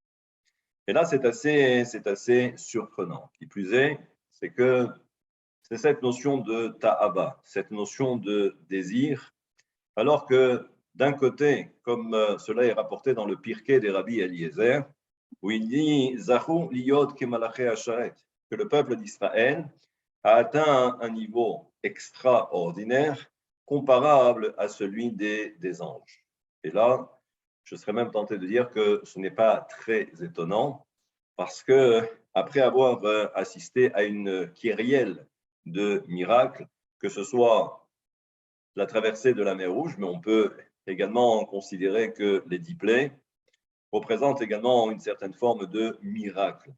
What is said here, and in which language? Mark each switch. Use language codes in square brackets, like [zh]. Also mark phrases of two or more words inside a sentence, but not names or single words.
[fr] Et là, c'est assez surprenant. Qui plus est, c'est que c'est cette notion de ta'aba, cette notion de désir, alors que d'un côté, comme cela est rapporté dans le Pirkei des Rabbi Eliezer, où il dit [he] זכו להיות כמלאכי השרת, [fr] que le peuple d'Israël a atteint un niveau extraordinaire comparable à celui des anges. Et là, je serais même tenté de dire que ce n'est pas très étonnant, parce que après avoir assisté à une kyrielle de miracles, que ce soit la traversée de la mer Rouge, mais on peut également considérer que les 10 plaies représentent également une certaine forme de miracle.